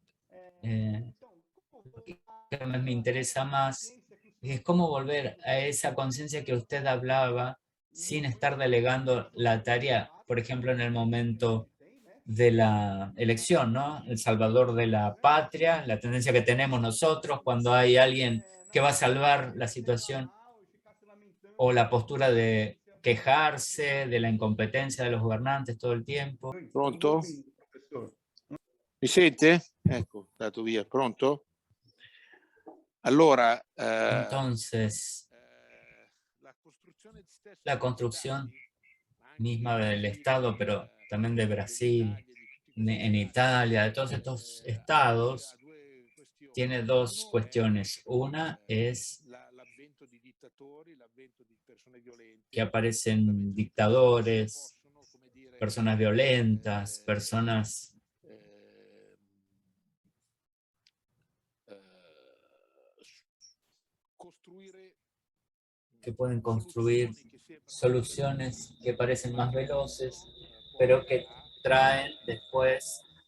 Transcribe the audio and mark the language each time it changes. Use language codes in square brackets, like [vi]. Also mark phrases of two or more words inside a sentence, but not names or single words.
[es] Lo que me interesa más es cómo volver a esa conciencia que usted hablaba sin estar delegando la tarea, por ejemplo, en el momento de la elección, ¿no? El salvador de la patria, la tendencia que tenemos nosotros cuando hay alguien que va a salvar la situación o la postura de quejarse de la incompetencia de los gobernantes todo el tiempo. [it] Pronto? Mi sente? Ecco, dato via. Pronto? Allora, [es] Entonces, la construcción misma del Estado, pero también de Brasil, en Italia, de todos estos estados, tiene dos cuestiones. Una es que aparecen dictadores, personas violentas, personas que pueden construir soluciones que parecen más veloces, pero que traen después